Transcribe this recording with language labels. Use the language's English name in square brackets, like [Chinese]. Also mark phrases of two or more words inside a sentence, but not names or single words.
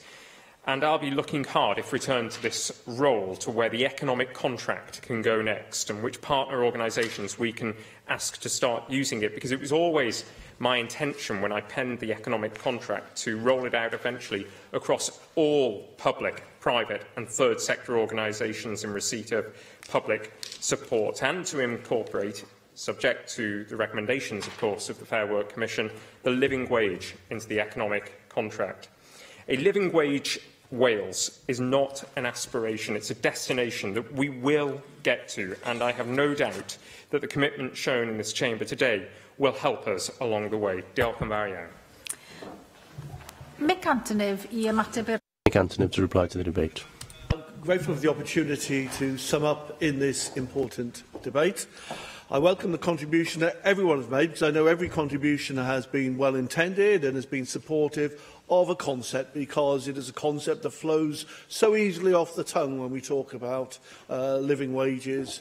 [English] And I'll be looking hard, if returned to this role, to where the economic contract can go next and which partner organisations we can ask to start using it, because it was always my intention when I penned the economic contract to roll it out eventually across all public, private and third sector organisations in receipt of public support, and to incorporate, subject to the recommendations, of course, of the Fair Work Commission, the living wage into the economic contract. A living wage Wales is not an aspiration, it's a destination that we will get to, and I have no doubt that the commitment shown in this chamber today will help us along the way. [Welsh] Diolch yn fawr iawn. [English] Mick Antonev to reply to the debate. I'm grateful for the opportunity to sum up in this important debate. I welcome the contribution that everyone has made, because I know every contribution has been well intended and has been supportive of a concept, because it is a concept that flows so easily off the tongue when we talk about living wages.